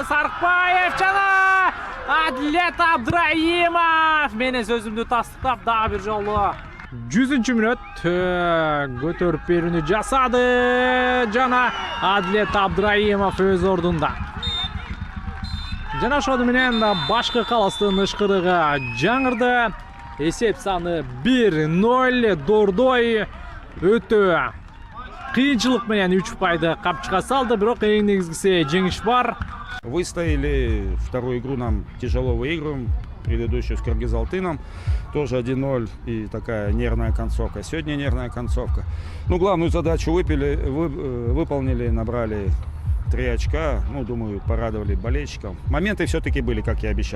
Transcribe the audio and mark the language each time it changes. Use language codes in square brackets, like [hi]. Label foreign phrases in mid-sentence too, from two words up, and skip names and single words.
[ky] Сарыкбаев жана Адлет Абдраимов менен сөзүмдү тастыктап дагы бир жолу 100-мүнөт көтөрүп берүүнү жасады жана Адлет Абдраимов өз ордунда. Жана ошону менен башкы каластын ышкырыгы жаңырды. Эсеп саны 1-0. Дордой өтө кыйынчылык менен 3 упайды капчыкка салды, бирок эң негизгиси жеңиш бар. [ru] Выстояли вторую игру, нам тяжело выигрываем. Предыдущую с Кыргыз-Алтыном тоже 1-0 и такая нервная концовка. Сегодня нервная концовка. Ну, главную задачу выполнили, набрали 3 очка. Ну, думаю, порадовали болельщиков. Моменты все-таки были, как я обещал.